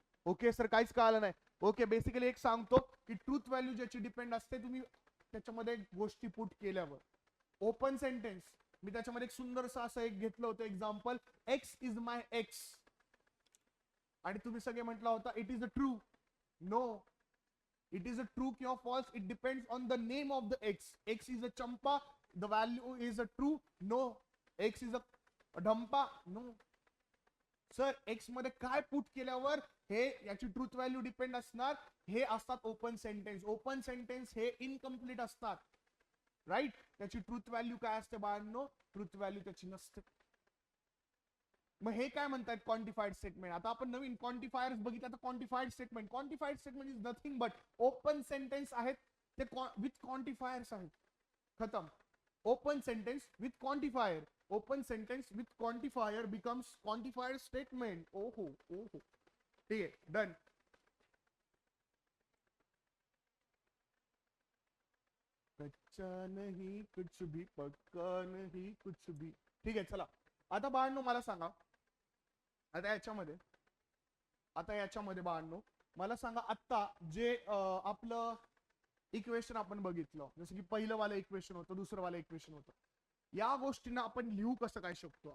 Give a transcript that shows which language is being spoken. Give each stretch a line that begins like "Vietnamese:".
Marathi: Okay sir, काहीच कळालं नाही. ओके, बेसिकली एक सांगतो की ट्रूथ व्हॅल्यू ज्याची डिपेंड असते तुम्ही त्याच्यामध्ये गोष्टी पुट केल्यावर. ओपन सेंटेन्स मी त्याच्यामध्ये एक सुंदरसं असं एक घेतलं होतं example,
English: X is my X,
Marathi: आणि तुम्ही सगळे म्हटला होता
English: It is a true. No, it is a true or false, it depends on the name of the x. X is a champa, the value is a true. No. X is a dhampa.
Marathi: No sir, x मध्ये काय put केल्यावर हे याची truth value depend असणार, हे असतात open sentence. Open sentence हे incomplete असतात, राईट. त्याची ट्रूथ व्हॅल्यू काय असते बाळांनो? ट्रूथ व्हॅल्यू त्याची नसते. मग हे काय म्हणतात? क्वांटिफाईड स्टेटमेंट. आता आपण नवीन क्वांटिफायर्स बघितलं तर क्वांटिफाईड statement.
English: quantified statement is nothing but open sentence
Marathi: आहेत ते विथ क्वांटिफायर्स आहेत. खतम.
English: Open sentence with quantifier. Open sentence with quantifier becomes quantified statement.
Marathi: ओहो ओहो, ठीक आहे, डन.
Hindi: कच्चा नहीं कुछ भी, पक्का नहीं कुछ भी.
Marathi: ठीक आहे, चला आता बाळांनो मला सांगा, आता याच्यामध्ये बाळांनो मला सांगा, आता जे आपलं इक्वेशन आपण बघितलं, जसं की पहिलं वालं इक्वेशन होतं, दुसरं वालं इक्वेशन होतं, या गोष्टींना आपण लिहू कसं काय शकतो?